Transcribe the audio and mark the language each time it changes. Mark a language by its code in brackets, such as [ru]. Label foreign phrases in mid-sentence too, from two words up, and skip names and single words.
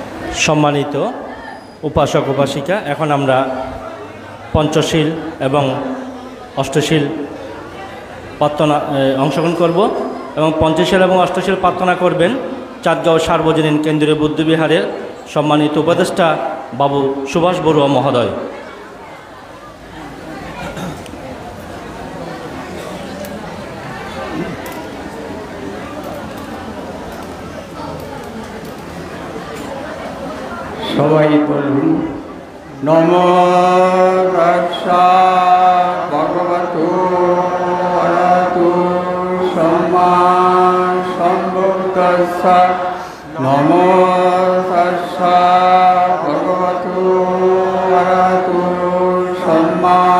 [bn] সম্মানিত উপাসক উপাসিকা, এখন আমরা পঞ্চশীল এবং অষ্টশীল প্রার্থনা অংশগ্রহণ করব এবং পঞ্চশীল এবং অষ্টশীল প্রার্থনা করবেন চাঁদগাঁও সার্বজনীন কেন্দ্রীয় বুদ্ধবিহারের সম্মানিত উপদেষ্টা বাবু সুভাষ বড়ুয়া মহোদয়। সবাই বলুন [pi] নমো তস্যা ভগবতো অরহতো সম্মা সম্বুদ্ধস্য নমো তস্যা ভগবতো অরহতো সম্মা